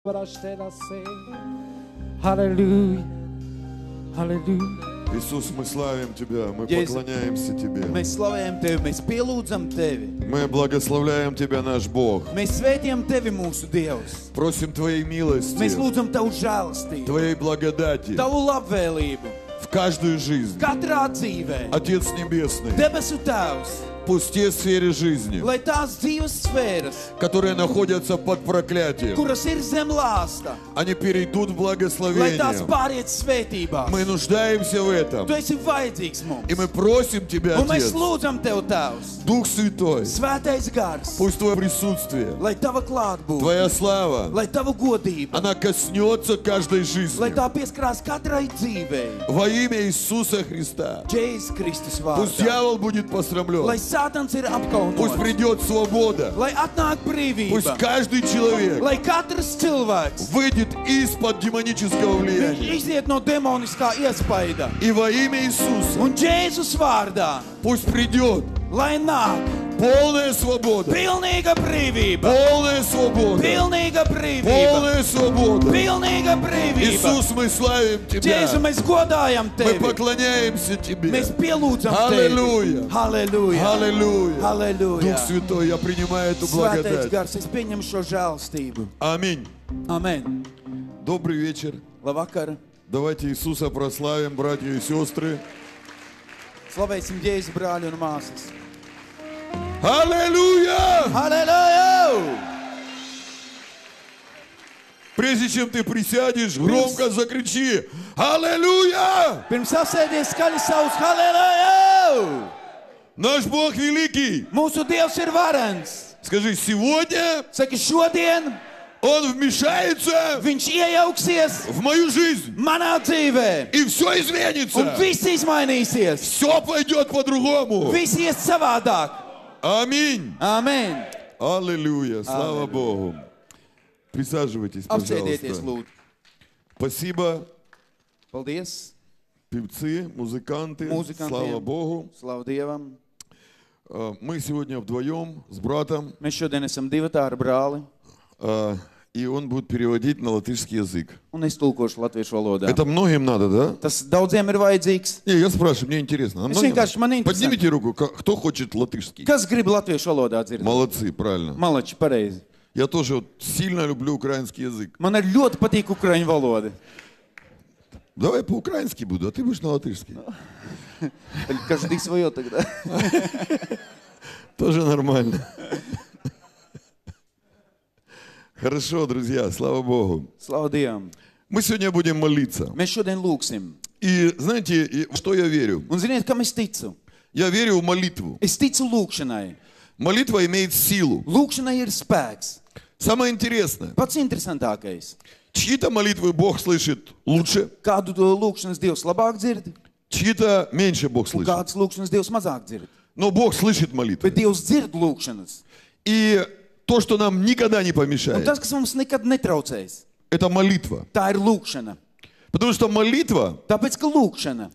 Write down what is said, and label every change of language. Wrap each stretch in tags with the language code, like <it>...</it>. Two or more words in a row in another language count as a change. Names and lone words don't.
<ru>Аллилуйя. Аллилуйя. Иисус, мы славим Тебя, мы поклоняемся Тебе.</ru> <lv>Mēs slavējam Tevi, mēs pielūdzam Tevi.</lv> <ru>Мы благословляем Тебя, наш Бог.</ru> <lv>Mēs svētījam Tevi, mūsu Dievs.</lv> <ru>Просим Твоей милости,</ru> <lv>Mēs lūdzam Tavu žēlastību,</lv> <ru>Твоей благодати</ru> <lv>Tavu labvēlību,</lv> <ru>в каждую жизнь.</ru> <lv>katrā dzīvē.</lv> <ru>Отец Небесный,</ru> <lv>Debesu Tēvs,</lv> <ru>пусть те сферы жизни,</ru> <lv>lai tās dzīves sfēras,</lv> <ru>которые находятся под проклятием,</ru> <lv>kuras ir zem lāsta,</lv> <ru>они перейдут в</ru> <lv>lai</lv> <ru>благословение.</ru> <lv>tās pāriet svētībā.</lv> <ru>Мы нуждаемся в этом.</ru> <lv>Tu esi vajadzīgs mums.</lv> <ru>И мы просим Тебя,</ru> <lv>Un mēs</lv> <ru>Отец,</ru> <lv>lūdzam Tev, Tēvs,</lv> <ru>Дух Святой,</ru> <lv>Svētais gars,</lv> <ru>пусть Твое присутствие,</ru> <lv>lai Tava klātbūtne,</lv> <ru>Твоя слава,</ru> <lv>lai Tava godība,</lv> <ru>она коснется каждой жизни.</ru> <lv>lai tā pieskarās katrai dzīvei.</lv> <ru>Во имя Иисуса Христа.</ru> <lv>Jēzus Kristus</lv> <ru>Пусть</ru> <lv>vārdā.</lv> <ru>дьявол будет посрамлен.</ru> <lv>Lai Sātans ir</lv> <ru>Пусть</ru> <lv>apkaunots,</lv> <ru>придет свобода.</ru> <lv>lai atnāk</lv> <ru>Пусть</ru> <lv>brīvība,</lv> <ru>каждый человек</ru> <lv>lai katrs cilvēks</lv> <ru>выйдет из-под демонического</ru> <lv>viņš</lv> <ru>влияния.</ru> <lv>iziet no demoniskā iespaida.</lv> <ru>И во имя Иисуса</ru> <lv>Un Jēzus vārdā,</lv> <ru>пусть придет</ru> <lv>lai nāk</lv> <ru>полная свобода.</ru> <lv>pilnīga brīvība,</lv> <ru>Полная свобода.</ru> <lv>pilnīga brīvība,</lv> <ru>Полная свобода.</ru> <lv>pilnīga brīvība.</lv> <ru>Иисус, мы славим Тебя.</ru> <lv>Jēzu, mēs godājam</lv> <ru>Мы</ru> <lv>Tevi,</lv> <ru>поклоняемся Тебе.</ru> <lv>mēs pielūdzam</lv> <ru>Аллилуйя.</ru> <lv>Tevi. Halleluja!</lv> <ru>Аллилуйя.</ru> <lv>Halleluja!</lv> <ru>Дух Святой, я принимаю эту</ru> <lv>Svētais</lv> <ru>благодать.</ru> <lv>gars, es pieņemu šo žēlstību.</lv> <ru>Аминь.</ru> <lv>Amen.</lv> <ru>Добрый вечер.</ru> <lv>Labvakar!</lv> <ru>Давайте Иисуса прославим, братья и сестры.</ru> <lv>Slavēsim Jēzu, brāļi un māsas.</lv> <ru>Аллилуйя!</ru> <lv>Halleluja!</lv> <ru>Прежде чем ты присядешь, громко закричи «Аллилуйя!»</ru> <lv>Pirms apsēdies skaļi savus halleluja!</lv> <ru>Наш Бог великий.</ru> <lv>Mūsu Dievs ir varens.</lv> <ru>Скажи, сегодня</ru> <lv>Saki, šodien</lv> <ru>Он вмешается</ru> <lv>viņš iejauksies</lv> <ru>в мою жизнь.</ru> <lv>manā dzīvē.</lv> <ru>И все</ru> <lv>Un</lv> <ru>изменится.</ru> <lv>viss izmainīsies.</lv> <ru>Все пойдет по-другому.</ru> <lv>Viss ies savādāk.</lv> <ru>Аминь.</ru> <lv>Amen.</lv> <ru>Аллилуйя. Слава Богу. Присаживайтесь,</ru> <lv>Apsēdieties,</lv> <ru>пожалуйста.</ru> <lv>lūdzu.</lv> <ru>Спасибо,</ru> <lv>Paldies.</lv> <ru>певцы, музыканты. Музыканты. Слава Богу.</ru> <lv>Slavu Dievam.</lv> <ru>Мы сегодня вдвоем с братом.</ru> <lv>Mēs šodien esam divi ar brāli.</lv> <ru>И он будет переводить на латышский язык.</ru> <lv>Un es tulkošu latviešu valodā.</lv> <ru>Это многим надо, да?</ru> <lv>Tas daudziem ir vajadzīgs.</lv> <ru>Не, я спрашиваю, мне интересно.</ru> <lv>Es vienkārši man interesē.</lv> <ru>Поднимите руку, кто хочет латышский.</ru> <lv>Kas grib latviešu valodā dzirdēt?</lv> <ru>Молодцы, правильно.</ru> <lv>Malači, pareizi.</lv> <ru>Я тоже вот сильно люблю украинский язык.</ru> <lv>Man ir ļoti patīk ukraiņu valoda.</lv> <ru>Давай по-украински буду, а ты будешь на латышский. Каждый свое тогда. Тоже нормально. Хорошо, друзья, слава Богу.</ru> <lv>Slavu Dievam.</lv> <ru>Мы сегодня будем молиться.</ru> <lv>Mēs šodien lūgsim.</lv> <ru>И знаете, в что я верю?</ru> <lv>Un ziniet, kam es ticu?</lv> <ru>Я верю в молитву.</ru> <lv>Es ticu lūgšanai.</lv> <ru>Молитва имеет силу.</ru> <lv>Lūgšanai ir spēks.</lv> <ru>Самое интересное,</ru> <lv>Pats interesantākais.</lv> <ru>чьи-то молитвы Бог слышит лучше,</ru> <lv>Kādu to lūgšanas Dievs labāk dzird,</lv> <ru>чьи-то меньше Бог</ru> <lv>un</lv> <ru>слышит.</ru> <lv>kādas lūgšanas Dievs mazāk dzird.</lv> <ru>Но Бог слышит молитвы.</ru> <lv>Bet Dievs dzird lūgšanas.</lv> <ru>И то, что нам никогда не</ru> <lv>Un</lv> <ru>помешает,</ru> <lv>tas, kas mums nekad netraucēs,</lv> <ru>это молитва.</ru> <lv>tā ir lūgšana.</lv> <ru>Потому что молитва,</ru> <lv>Tāpēc, ka lūgšana,</lv>